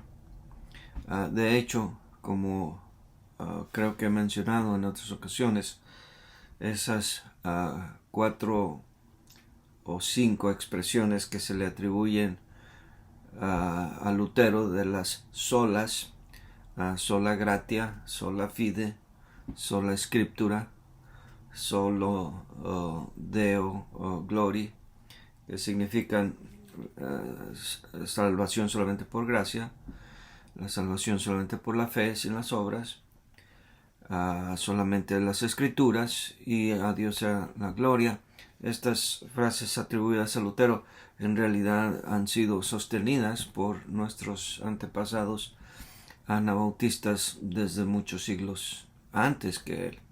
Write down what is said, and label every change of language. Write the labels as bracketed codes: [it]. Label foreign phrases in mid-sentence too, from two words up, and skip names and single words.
[es] De hecho, como creo que he mencionado en otras ocasiones, esas 4 o 5 expresiones que se le atribuyen a Lutero de las solas, [la] sola gratia, sola fide, sola scriptura, solo Deo Glory, [es] que significan salvación solamente por gracia, la salvación solamente por la fe, sin las obras, solamente las escrituras y a Dios sea la gloria. Estas frases atribuidas a Lutero en realidad han sido sostenidas por nuestros antepasados anabautistas desde muchos siglos antes que él.